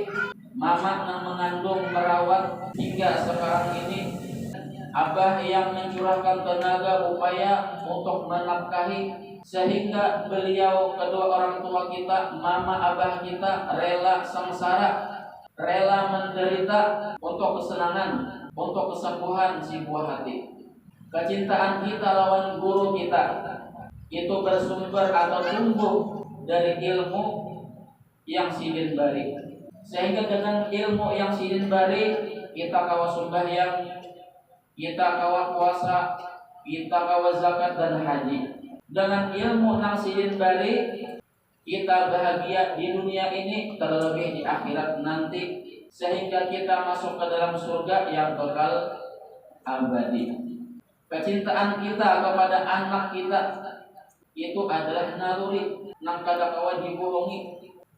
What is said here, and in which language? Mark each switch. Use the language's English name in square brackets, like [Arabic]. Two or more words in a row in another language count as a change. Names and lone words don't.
[Indonesian] Mama yang mengandung, merawat hingga sekarang ini, abah yang mencurahkan tenaga upaya untuk menafkahi, sehingga beliau kedua orang tua kita, mama abah kita rela sengsara, rela menderita untuk kesenangan, untuk kesembuhan si buah hati. [Banjar] Kecintaan kita lawan guru kita itu bersumber atau tumbuh dari ilmu yang sidin bari. Sehingga dengan ilmu yang sidin bari, kita kawa sembahyang, kita kawa puasa, kita kawa zakat dan haji. Dengan ilmu nang sidin bari, [Indonesian] kita bahagia di dunia ini, terlebih di akhirat nanti, sehingga kita masuk ke dalam surga yang kekal abadi. [Banjar] Kecintaan kita kepada anak kita itu adalah naluri nang kadang kawan dibohongi.